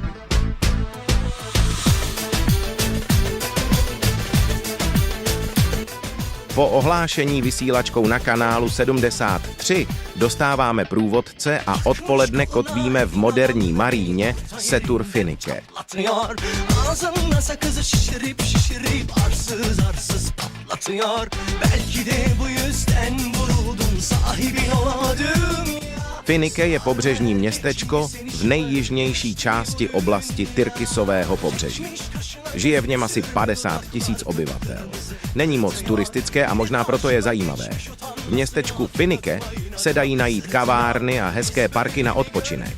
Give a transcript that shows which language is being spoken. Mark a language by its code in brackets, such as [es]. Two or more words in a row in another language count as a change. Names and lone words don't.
[cs] Po ohlášení vysílačkou na kanálu 73 dostáváme průvodce a odpoledne kotvíme v moderní maríně Setur Finike. [tr] Ağzımda sakızı şişirip şişirip arsız arsız patlatıyor. Belki de bu yüzden vuruldum sahibin olamadığım. [cs] Finike je pobřežní městečko v nejjižnější části oblasti Tyrkisového pobřeží. Žije v něm asi 50 000 obyvatel. Není moc turistické a možná proto je zajímavé. V městečku Finike se dají najít kavárny a hezké parky na odpočinek.